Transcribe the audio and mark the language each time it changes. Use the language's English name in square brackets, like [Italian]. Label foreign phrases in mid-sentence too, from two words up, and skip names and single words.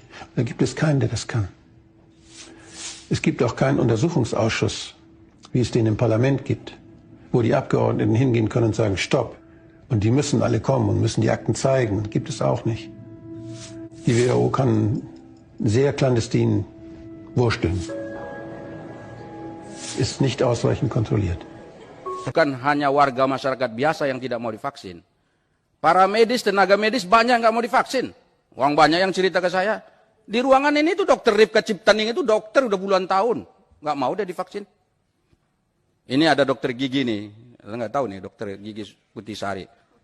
[German] Da gibt es keinen, der das kann. Es gibt auch keinen Untersuchungsausschuss, wie es den im Parlament gibt, wo die Abgeordneten hingehen können und sagen, stopp. Und die müssen alle kommen und müssen die Akten zeigen. Gibt es auch nicht. Die WHO kann sehr clandestin wursteln. Ist nicht ausreichend kontrolliert. [Indonesian] Bukan hanya warga masyarakat biasa yang tidak mau divaksin. Para medis, tenaga medis banyak nggak mau divaksin. Orang banyak yang cerita ke saya, di ruangan ini tuh dokter Rifka Ciptaning itu dokter udah puluhan tahun, nggak mau dia divaksin. Ini ada dokter gigi nih, nggak tahu nih dokter gigi Putisari.